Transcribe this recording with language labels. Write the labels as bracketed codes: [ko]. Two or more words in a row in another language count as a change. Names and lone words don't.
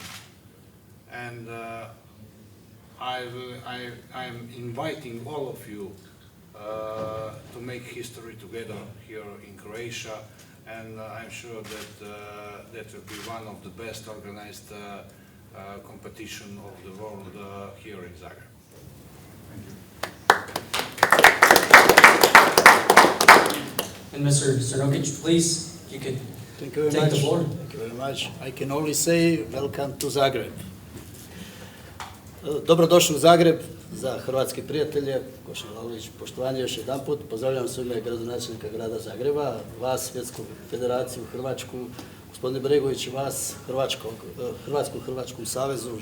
[en] And I'm inviting all of you to make history together here in Croatia, and I'm sure that that will be one of the best organized competition of the world here in Zagreb. And Mr. Crnokić, please, you could Thank you very take much. the floor. Thank you very much. I can only say welcome to Zagreb. [hr] Dobrodošli u Zagreb za hrvatske prijatelje. Košan Lalović, poštovanje još jedan put. Pozdravljam se u ime gradonačelnika grada Zagreba, vas, Svjetsku federaciju, Hrvačku, gospodine Bregović, vas, Hrvatskom savezu.